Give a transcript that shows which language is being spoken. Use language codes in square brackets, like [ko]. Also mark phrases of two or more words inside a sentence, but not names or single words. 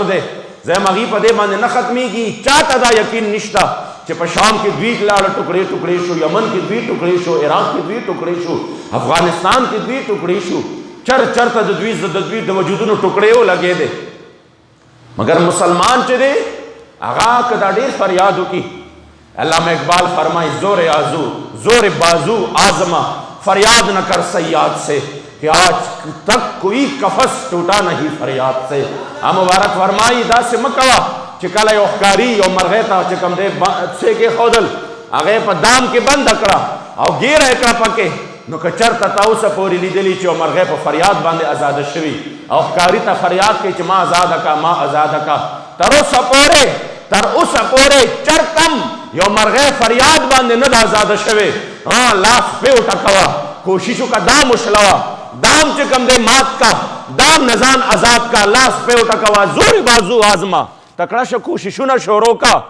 [ps] دی زه یم هغې په دې باندې نه ختمېږي چاته دا یقین نشته چې په شام کې دوی لاړه ټوکړې ټوکړې شو یمن کې دوی ټوکړې شو عراق کې دوی ټوکړې شو افغانستان کې دوی ټوکړې شو چرته د دوی د وجودونو ټوکړې ولګېدې مګر مسلمان چې دی هغه که دا ډېر فریاد وکړي [ur] علامہ اقبال فرمائے زور بازو آزما فریاد نہ کر سیاد سے کہ آج تک کوئی قفس ٹوٹا نہیں فریاد سے [ps] مبارک فرمائی دا سے مکوا چکل یو ښکاري یو مرغۍ ته چې کوم دی څه کېښودل هغه یې په دام کې بنده کړه او ګیره یې کړه پکې نو که چېرته تا اوسه پورې لیدلي چې یو مرغۍ په فریاد باندې ازاده شوي او ښکاري ته فریاد کوي چې ما ازاده کا ما ازاده کا تر اوسه پورې چرتم یو مرغۍ فریاد باندې نه ده ازاده شوې لاس پې وټکوه کوشش وکړه دام وشلوه دام چې کوم دی مات کا دام نه ځان آزاد کا لاس پې وټکوه [ur] زور بازو آزما [ps] تکړه شه کوششونه شروع کا